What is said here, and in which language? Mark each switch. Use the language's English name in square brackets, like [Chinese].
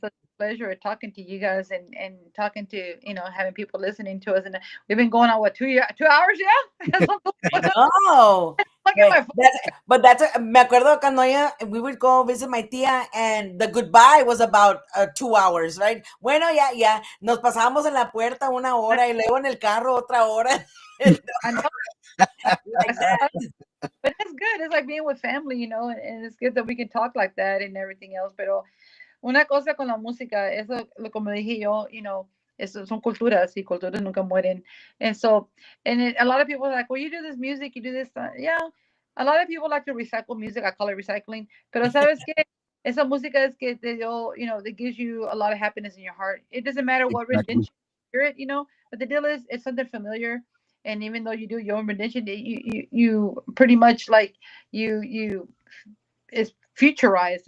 [English] It's such a pleasure talking to you guys and talking to having people listening to us. And we've been going on what 2 hours? Yeah. I know. Look at my phone. But [Spanish] me acuerdo cuando [English] we would go visit my tía and the goodbye was about 2 hours, right? [Spanish] Bueno, ya, nos pasábamos en la puerta una hora y luego en el carro otra hora. [English] I know. Like that. But it's good. It's like being with family, and it's good that we can talk like that and everything else. [Spanish] Pero una cosa con la música, eso, como dije yo, eso son culturas y culturas nunca mueren. [English] And so, a lot of people are like, well, you do this music, you do this. Yeah. A lot of people like to recycle music. I call it recycling. [Spanish] Pero sabes qué? Esa música es que te dio, [English] that gives you a lot of happiness in your heart. It doesn't matter what Exactly. rendition you hear it, but the deal is it's something familiar. And even though you do your own rendition, you pretty much like you it's futurized.